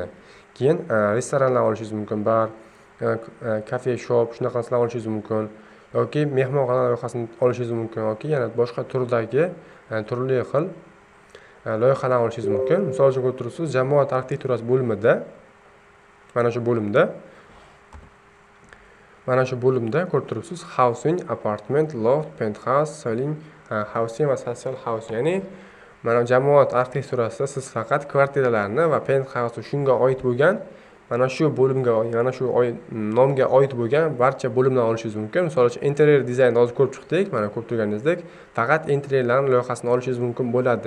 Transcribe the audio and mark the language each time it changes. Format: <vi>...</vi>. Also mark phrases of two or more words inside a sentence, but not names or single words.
<uz>Keyin restoranlar olishingiz mumkin, bar, kafe, shop shunaqalarni olishingiz mumkin yoki mehmonxona loyihasini olishingiz mumkin yoki yana boshqa turdagi turli xil loyihalarni olishingiz mumkin. Misol uchun ko'rib turibsiz, jamoat arxitekturasi bo'limida mana shu bo'limda ko'rib turibsiz,</uz> <en>housing, apartment, loft, penthouse, selling, housing va social housing,</en> <uz>ya'ni mana jamoat arxitekturasida siz faqat kvartiralarni va penthouse shunga oid bo'lgan mana shu bo'limga, mana shu nomga oid bo'lgan barcha bo'limlarni olishingiz mumkin. Misol uchun interyer dizaynni hozir ko'rib chiqdik. Mana ko'rib turganingizdek, faqat interyerlarning loyihasini olishingiz mumkin bo'ladi.</uz>